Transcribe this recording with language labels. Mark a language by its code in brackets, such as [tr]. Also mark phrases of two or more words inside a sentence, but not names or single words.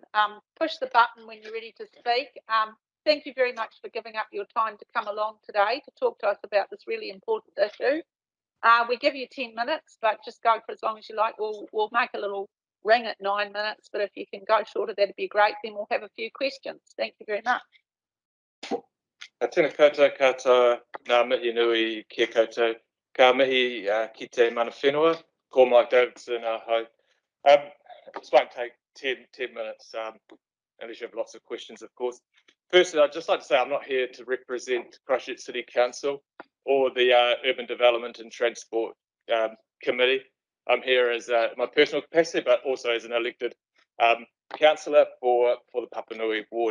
[en] Push the button when you're ready to speak. Thank you very much for giving up your time to come along today to talk to us about this really important issue. We give you 10 minutes, but just go for as long as you like. We'll make a little ring at 9 minutes, but if you can go shorter, that'd be great. Then we'll have a few questions. Thank you very much. [mi] Tēnā koutou katoa, ngā mihi nui kia koutou. Ka mihi ki te mana whenua, ko Mike Davidson hau. [en] This won't take 10 minutes, unless you have lots of questions, of course. Firstly, I'd just like to say I'm not here to represent Christchurch City Council or the Urban Development and Transport Committee. I'm here as my personal capacity, but also as an elected councillor for the Papanui ward.